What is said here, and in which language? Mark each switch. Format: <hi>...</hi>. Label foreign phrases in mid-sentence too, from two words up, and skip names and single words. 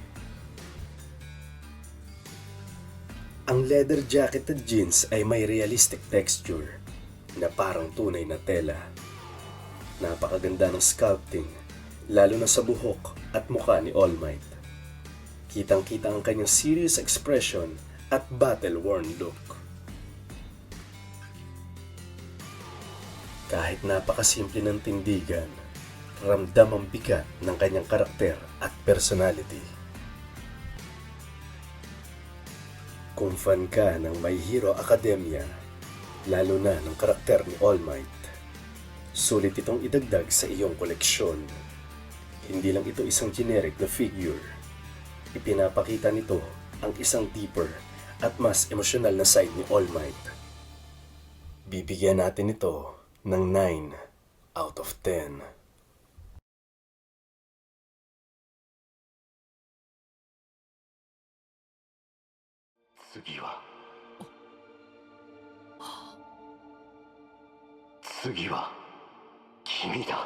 <tl>Ang</tl> <en>leather jacketed jeans</en> <tl>ay may</tl> <en>realistic texture</en> <tl>na parang tunay na tela. Napakaganda ng sculpting, lalo na sa buhok at mukha ni All Might. Kitang-kita ang kanyang</tl> <en>serious expression</en> <tl>at</tl> <en>battle-worn look.</en> <tl>Kahit napakasimple ng tindigan, ramdam ang bigat ng kanyang karakter at personality. Kung fan ka ng My Hero Academia, lalo na ng karakter ni All Might, sulit itong idagdag sa iyong koleksyon. Hindi lang ito isang generic na figure. Ipinapakita nito ang isang deeper at mas emosyonal na side ni All Might. Bibigyan natin ito ng 9 out of 10.</tl> <ja>次は君だ。</ja>